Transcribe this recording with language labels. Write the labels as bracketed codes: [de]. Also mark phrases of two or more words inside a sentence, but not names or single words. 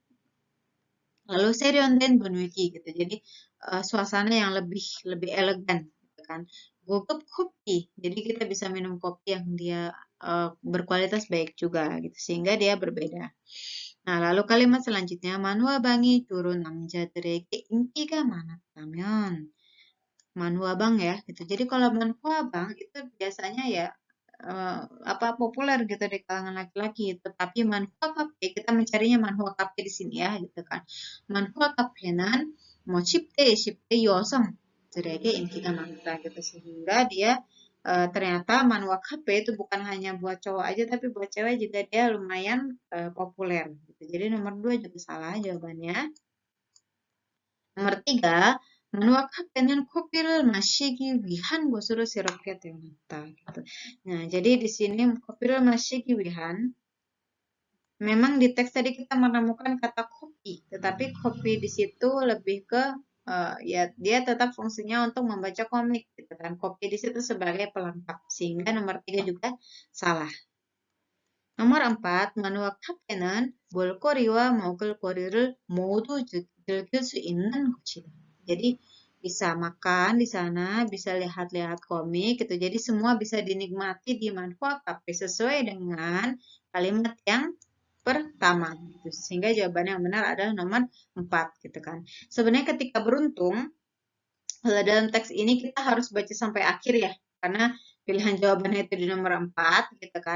[id] Lalu [ko] 세련된 분위기 [id] gitu. Jadi suasana yang lebih elegan gitu kan. [ko] 고급 커피. [id] Jadi kita bisa minum kopi yang dia berkualitas baik juga gitu sehingga dia berbeda. Nah, lalu kalimat selanjutnya [ko] manhwa방이 주로 남자들에게 인기가 많았다면 [id] manhwabang ya gitu. Jadi kalau manhwabang itu biasanya ya apa populer gitu di kalangan laki-laki. Tetapi manhwa kafe kita mencarinya manhwa kafe di sini ya gitu kan. [ko] manhwa kafe는 뭐 10대, 20대 여성들에게 인기가 많다 [id] gitu sehingga dia ternyata manhwa kafe itu bukan hanya buat cowok aja tapi buat cewek juga dia lumayan populer gitu. Jadi nomor 2 juga salah jawabannya. Nomor 3, menuangkan [ko] kopi를 마시기 위한 곳으로 새롭게 태어났다. [id] Gitu. Nah, jadi di sini [ko] kopi를 마시기 위한 [id] memang di teks tadi kita menemukan kata kopi, tetapi kopi di situ lebih ke ya dia tetap fungsinya untuk membaca komik gitu kan. Kopi di situ sebagai pelengkap sehingga nomor 3 juga salah. [ko] nomor 4, manhwa 카페는 볼거리와 먹을거리를 모두 즐길 수 있는 곳이다. [id] Jadi bisa makan di sana, bisa lihat-lihat komik gitu. Jadi semua bisa dinikmati di manhwa kafe sesuai dengan kalimat yang pertama gitu. Sehingga jawaban yang benar adalah nomor 4 gitu kan. Sebenarnya ketika beruntung dalam teks ini kita harus baca sampai akhir ya, karena pilihan jawabannya itu di nomor 4 gitu kan.